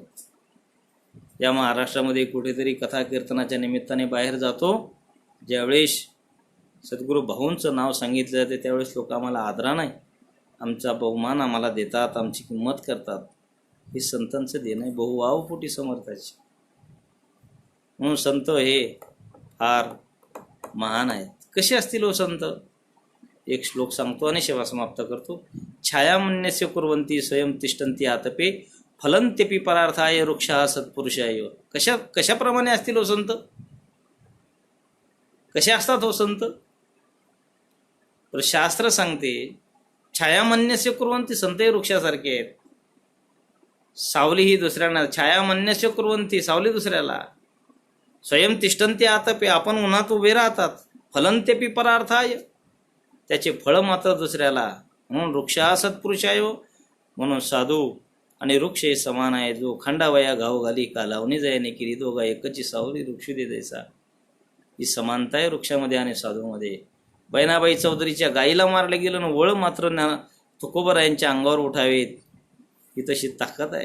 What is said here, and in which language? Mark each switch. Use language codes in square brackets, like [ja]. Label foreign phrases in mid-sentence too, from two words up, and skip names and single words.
[mr] या महाराष्ट्रामध्ये कुठेतरी कथा कीर्तनाच्या निमित्ताने बाहेर जातो, ज्यावेळेस सद्गुरू भाऊंचं नाव सांगितलं जाते त्यावेळेस लोक आम्हाला आदराने आमचा बहुमान आम्हाला देतात, आमची किंमत करतात. हे संतांचं देणं आहे, बहुवावपोटी समर्थाचे. म्हणून संत हे फार महान आहेत. कसे असतील हो संत? एक श्लोक सांगतो आणि सेवा समाप्त करतो. [sa] छायामन्यस्य कुर्वन्ति स्वयं तिष्ठन्ति आतपे फलन्त्यपि परार्थाय वृक्षः सत्पुरुषाय. [mr] कशाप्रमाणे असतील हो संत? कसे असतात हो संत? तर शास्त्र सांगते [sa] छायामन्यस्य कुर्वन्ति, [mr] संत हे वृक्षासारखे आहेत. सावली ही दुसऱ्यांना, [sa] छायामन्यस्य कुर्वन्ति, [mr] सावली दुसऱ्याला. [sa] स्वयं तिष्ठन्ति आतपे, [mr] आपण उन्हात उभे राहतात. [sa] फलन्त्यपि परार्थाय, [mr] त्याचे फळ मात्र दुसऱ्याला. म्हणून [sa] वृक्षः सत्पुरुषाय, [mr] म्हणून साधू आणि वृक्ष हे समान आहे. जो खंडावया घाव घाली का लावणी जायने केली, दोघा एकची सावली वृक्ष दे दैसा. ही समानता आहे वृक्षामध्ये आणि साधूमध्ये. बहिणाबाई चौधरीच्या गाईला मारलं गेलं आणि वळ मात्र तुकोबरायांच्या अंगावर उठावेत, ही तशी ताकद आहे.